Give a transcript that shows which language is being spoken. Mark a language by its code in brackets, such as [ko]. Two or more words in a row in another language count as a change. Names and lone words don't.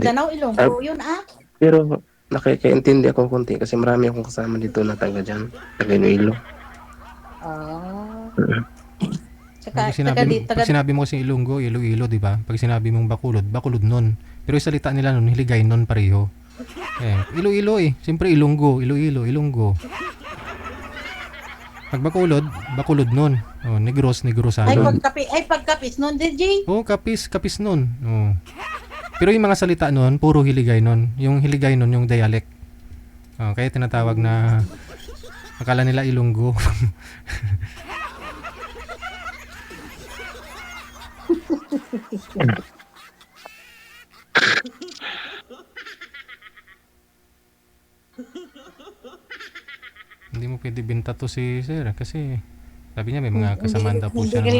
[tl] Mindanao, Ilonggo, yun ah. Pero nakikaintindi ako konti kasi marami akong kasama dito na taga dyan. Taga Iloilo. Ah. Mhm. Tsaka, Pag sinabi mo kasi Ilonggo, Iloilo, di ba? Pag sinabi mong Bacolod nun. Pero yung salita nila nun, Hiligay nun pareho. Iloilo eh. Siyempre Ilonggo, Iloilo, Ilonggo. Pag Bacolod nun. Oh, Negros ay, ano. pagkapis nun, DJ. Oh, kapis nun. Oh. Pero yung mga salita nun, puro Hiligay nun. Yung Hiligay nun, yung dialect. Oh, kaya tinatawag na akala nila Ilonggo. Hindi mo pwede binta to si sir kasi sabi niya may mga kasamaan daw po siya ng